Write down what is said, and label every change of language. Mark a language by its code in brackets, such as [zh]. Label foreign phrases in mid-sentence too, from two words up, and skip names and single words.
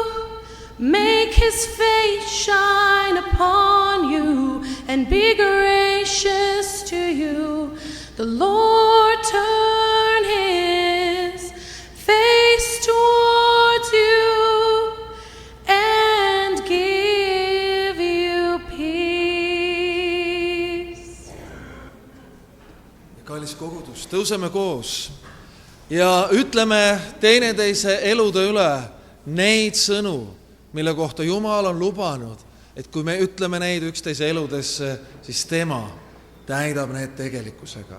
[en] Make his face shine upon you and be gracious to you. The Lord turn his face towards you and give you peace. [et] Kallis kogudus, tõuseme koos ja ütleme teineteise elude üle neid sõnu, mille kohta Jumal on lubanud, et kui me ütleme neid üksteise eludesse, siis tema täidab need tegelikkusega.